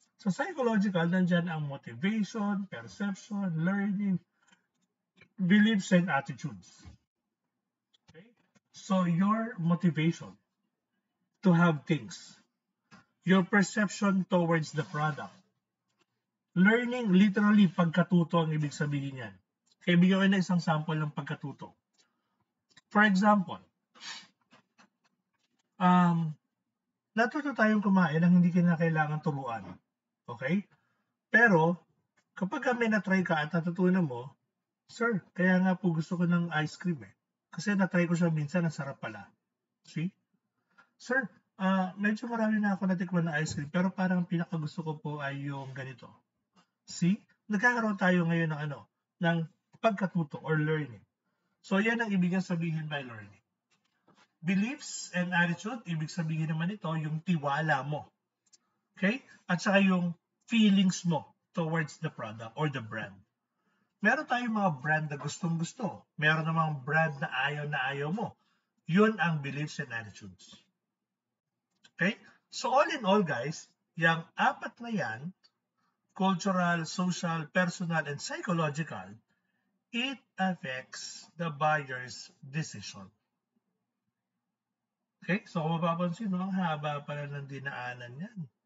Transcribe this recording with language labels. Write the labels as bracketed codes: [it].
[en] Sa psychological, [tl] nandyan ang [en] motivation, perception, learning, beliefs, and attitudes. Okay? So your motivation to have things, your perception towards the product, learning, literally, [tl] pagkatuto ang ibig sabihin yan. Kaya bigyan ko na isang sample ng pagkatuto. [en] For example, [tl] natuto tayong kumain nang hindi kailangan turuan. Okay? Pero, kapag may na-try ka at natutunan mo, sir, kaya nga po gusto ko ng ice cream eh. Kasi na-try ko siya minsan, ang sarap pala. See? Sir, medyo marami na ako natikman na ice cream, pero parang pinakagusto ko po ay yung ganito. See? Nagkakaroon tayo ngayon ng pagkatuto [en] or learning. [tl] So, yan ang ibig sabihin by learning. [en] Beliefs and attitude, [tl] ibig sabihin naman ito, yung tiwala mo. Okay? At saka yung [en] feelings mo towards the product or the brand. [tl] Meron tayong mga brand na gustong-gusto. Meron namang brand na ayaw mo. Yun ang beliefs and attitudes. Okay? [en] So all in all guys, [tl] yung apat na yan, [en] cultural, social, personal, and psychological, it affects the buyer's decision. Okay? [tl] So kung mapapansin, ang haba pala ng dinaanan yan.